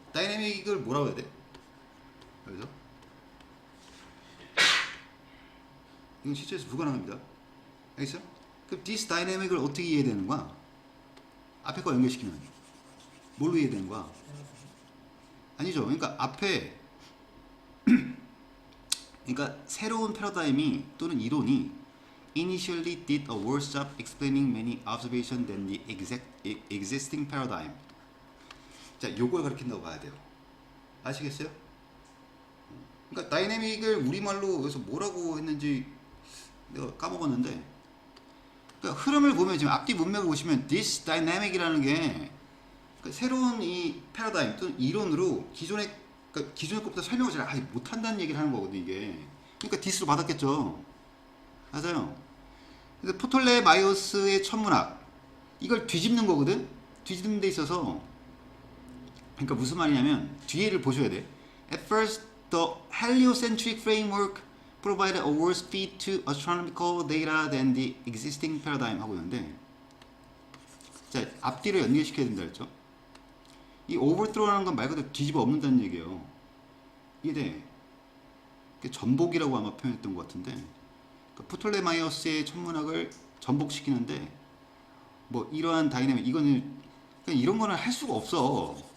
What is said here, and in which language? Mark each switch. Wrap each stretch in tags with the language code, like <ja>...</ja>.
<ko>다이내믹을 뭐라고 해야 돼? 여기서 이건 실전에서 불가능합니다. 알겠어? 그럼</ko> <en>this dynamic</en> <ko>을 어떻게 이해되는 거야? 앞에 거 연결시키면 뭘로 이해되는 거야? 아니죠. 그러니까 앞에 그러니까 새로운 패러다임이 또는 이론이</ko> <en>initially did a worse job explaining many observations than the existing paradigm.</en> <ko>자, 요걸 가리킨다고 봐야 돼요. 아시겠어요? 그러니까 다이내믹을 우리말로 여기서 뭐라고 했는지 내가 까먹었는데, 그러니까 흐름을 보면 지금 앞뒤 문맥을 보시면</ko> <en>this dynamic</en> <ko>이라는 게 그러니까 새로운 이 패러다임 또는 이론으로 기존의 그러니까 기존의 것보다 설명을 잘 아예 못한다는 얘기를 하는 거거든요 이게. 그러니까 디스로 받았겠죠. 맞아요. 그래서 포톨레마이오스의 천문학 이걸 뒤집는 거거든. 뒤집는 데 있어서 그러니까 무슨 말이냐면 뒤에를 보셔야 돼.</ko> <en>At first, the heliocentric framework provided a worse feed to astronomical data than the existing paradigm</en> <ko>하고 있는데, 자 앞뒤로 연결시켜야 된다 했죠. 이 overthrow라는 건 말 그대로 뒤집어 엎는다는 얘기예요. 이해돼? 전복이라고 아마 표현했던 것 같은데, 그러니까 포톨레마이오스의 천문학을 전복시키는데 뭐 이러한 다이내믹 이거는 그냥 이런 거는 할 수가 없어.</ko>